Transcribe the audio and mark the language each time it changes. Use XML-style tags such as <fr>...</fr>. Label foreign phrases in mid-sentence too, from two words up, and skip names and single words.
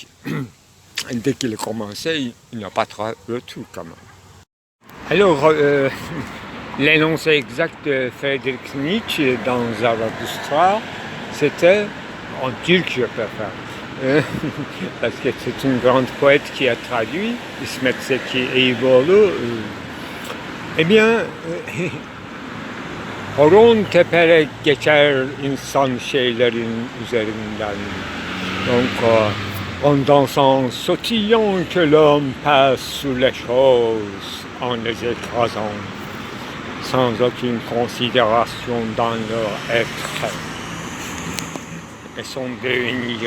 <fr>Dès qu'il commençait, il n'a pas trouvé le tout quand même. Alors, l'énoncé exact de Friedrich Nietzsche dans Zarathustra, c'était en turc, je préfère, parce que c'est une grande poète qui a traduit, İsmet Zeki Eyüboğlu.</fr> <tr>Eh bien, horon teperek geçer insan şeylerin üzerinden.</tr> <fr>Donc, en dansant, sautillant que l'homme passe sous les choses, en les écrasant, sans aucune considération dans leur être et son devenir.</fr>